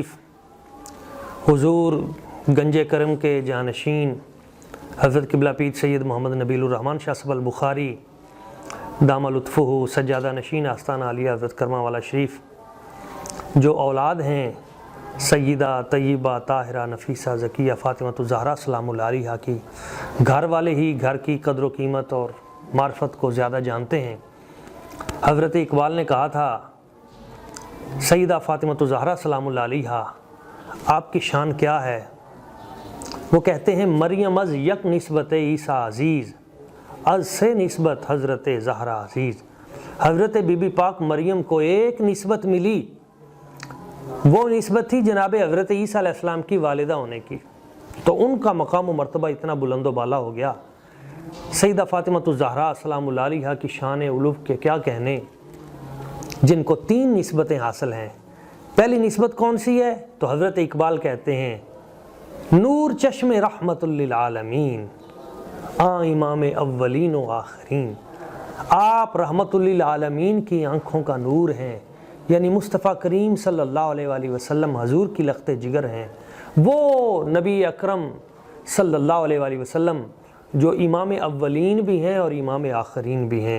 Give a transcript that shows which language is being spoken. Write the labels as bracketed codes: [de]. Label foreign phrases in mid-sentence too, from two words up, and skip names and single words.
[ur] حضور گنج کرم کے جانشین حضرت قبلہ پیر سید محمد نبیل الرحمن شاہ صاحب البخاری دامہ لطفہ سجادہ نشین آستانہ عالیہ حضرت کرما والا شریف، جو اولاد ہیں سیدہ طیبہ طاہرہ نفیسہ ذکیہ فاطمہ الزہرا [ar] سلام اللہ علیہا [ur] کی، گھر والے ہی گھر کی قدر و قیمت اور معرفت کو زیادہ جانتے ہیں. حضرت اقبال نے کہا تھا سیدہ فاطمہ الزہرا [ar] سلام اللہ علیہا [ur] آپ کی شان کیا ہے؟ وہ کہتے ہیں [fa] مریم از یک نسبت عیسیٰ عزیز، از سے نسبت حضرت زہرا عزیز. [ur] حضرت بی بی پاک مریم کو ایک نسبت ملی، وہ نسبت تھی جناب حضرت عیسیٰ [ar] علیہ السلام [ur] کی والدہ ہونے کی، تو ان کا مقام و مرتبہ اتنا بلند و بالا ہو گیا۔ سیدہ فاطمہ الزہرا [ar] سلام اللہ علیہا [ur] کی شان علو کے کیا کہنے، جن کو 3 نسبتیں حاصل ہیں۔ پہلی نسبت کون سی ہے؟ تو حضرت اقبال کہتے ہیں [fa] نور چشم رحمت للعالمین امام اولین و آخرین، [ur] آپ [ar] رحمت للعالمین [ur] کی آنکھوں کا نور ہیں، یعنی مصطفیٰ کریم [ar] صلی اللہ علیہ وآلہ وسلم [ur] حضور کی لخت جگر ہیں، وہ نبی اکرم [ar] صلی اللہ علیہ وآلہ وسلم [ur] جو امام اولین بھی ہیں اور امام آخرین بھی ہیں۔